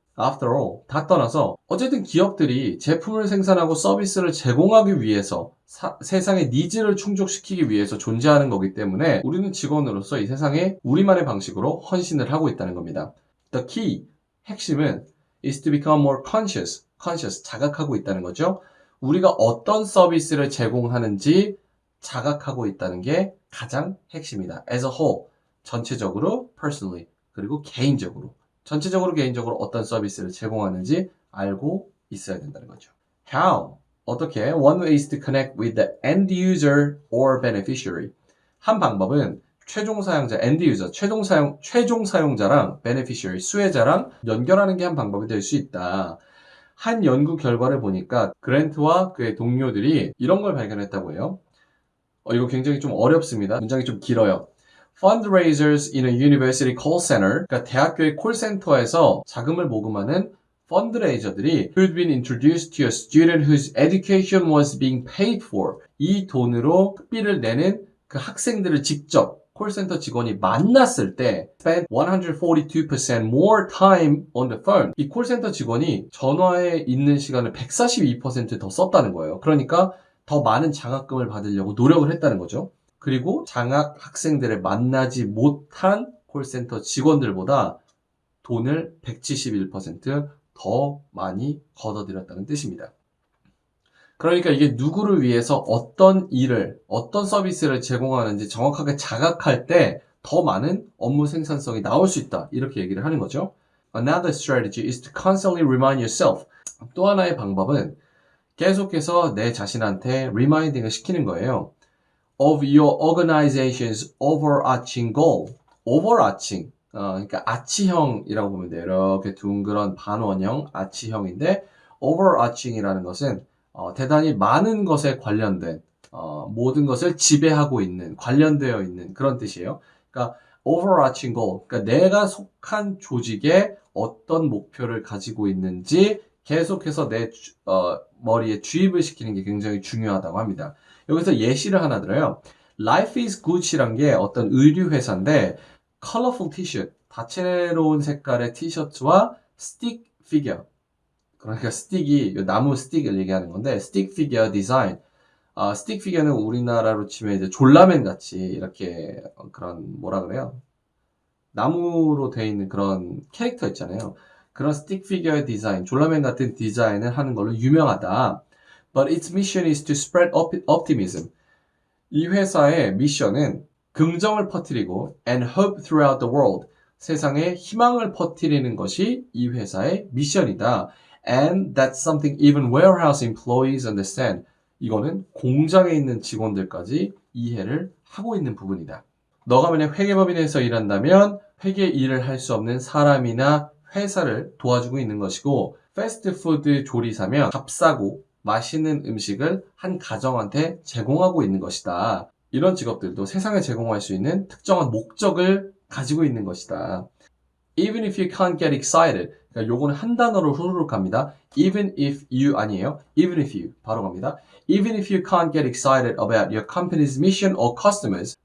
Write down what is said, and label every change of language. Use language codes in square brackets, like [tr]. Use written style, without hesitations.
[en] After all, [ko] 다 떠나서 어쨌든 기업들이 제품을 생산하고 서비스를 제공하기 위해서 세상의 니즈를 충족시키기 위해서 존재하는 거기 때문에 우리는 직원으로서 이 세상에 우리만의 방식으로 헌신을 하고 있다는 겁니다. [en] The key, [ko] 핵심은 [en] is to become more conscious, [ko] 자각하고 있다는 거죠. 우리가 어떤 서비스를 제공하는지 자각하고 있다는 게 가장 핵심이다. [en] As a whole, [ko] 전체적으로, [en] personally, [ko] 그리고 개인적으로 개인적으로 어떤 서비스를 제공하는지 알고 있어야 된다는 거죠. [en] How? [ko] 어떻게? [en] One way is to connect with the end user or beneficiary. [ko] 한 방법은 최종 사용자, end user, 최종 사용자랑 beneficiary, 수혜자랑 연결하는 게 한 방법이 될 수 있다. 한 연구 결과를 보니까 그랜트와 그의 동료들이 이런 걸 발견했다고 해요. 이거 굉장히 좀 어렵습니다. 문장이 좀 길어요. [en] Fundraisers in a university call center, [ko] 그러니까 대학교의 콜센터에서 자금을 모금하는 펀드레이저들이 [en] who'd been introduced to a student whose education was being paid for. [ko] 이 돈으로 학비를 내는 그 학생들을 직접 콜센터 직원이 만났을 때 [en] spent 142% more time on the phone. [ko] 이 콜센터 직원이 전화에 있는 시간을 142% 더 썼다는 거예요. 그러니까 더 많은 장학금을 받으려고 노력을 했다는 거죠. 그리고 장학 학생들을 만나지 못한 콜센터 직원들보다 돈을 171% 많이 걷어들였다는 뜻입니다. 그러니까 이게 누구를 위해서 어떤 서비스를 제공하는지 정확하게 자각할 때 더 많은 업무 생산성이 나올 수 있다. 이렇게 얘기를 하는 거죠. [en] Another strategy is to constantly remind yourself. [ko] 또 하나의 방법은 계속해서 내 자신한테 reminding을 시키는 거예요. [en] Of your organization's overarching goal. overarching. [ko] 그러니까 아치형이라고 보면 돼요. 이렇게 둥그런 반원형 아치형인데 overarching이라는 것은 대단히 많은 것에 관련된 모든 것을 지배하고 있는 관련되어 있는 그런 뜻이에요. 그러니까 overarching goal. 그러니까 내가 속한 조직에 어떤 목표를 가지고 있는지 계속해서 내 머리에 주입을 시키는 게 굉장히 중요하다고 합니다. 여기서 예시를 하나 들어요. Life is Good이란 게 어떤 의류 회사인데 colorful 티셔츠, 다채로운 색깔의 티셔츠와 스틱 피겨, 그러니까 스틱이 나무 스틱을 얘기하는 건데 스틱 피규어 디자인. 스틱 피규어는 우리나라로 치면 이제 졸라맨 같이 이렇게 그런 뭐라 그래요? 나무로 되어 있는 그런 캐릭터 있잖아요. 그런 스틱 피규어 디자인, 졸라맨 같은 디자인을 하는 걸로 유명하다. [en] But its mission is to spread optimism. [ko] 이 회사의 미션은 긍정을 퍼뜨리고 [en] and hope throughout the world. [ko] 세상에 희망을 퍼뜨리는 것이 이 회사의 미션이다. [en] And that's something even warehouse employees understand. [ko] 이거는 공장에 있는 직원들까지 이해를 하고 있는 부분이다. 너가 만약 회계법인에서 일한다면 회계 일을 할 수 없는 사람이나 회사를 도와주고 있는 것이고 패스트푸드 조리사면 값싸고 맛있는 음식을 한 가정한테 제공하고 있는 것이다. 이런 직업들도 세상에 제공할 수 있는 특정한 목적을 가지고 있는 것이다. [en] Even if you can't get excited. [ko] 그러니까 요거는 한 단어로 후루룩 갑니다. [en] Even if you [ko] 아니에요. [en] Even if you [ko] 바로 갑니다. [en] Even if you can't get excited about your company's mission or customers.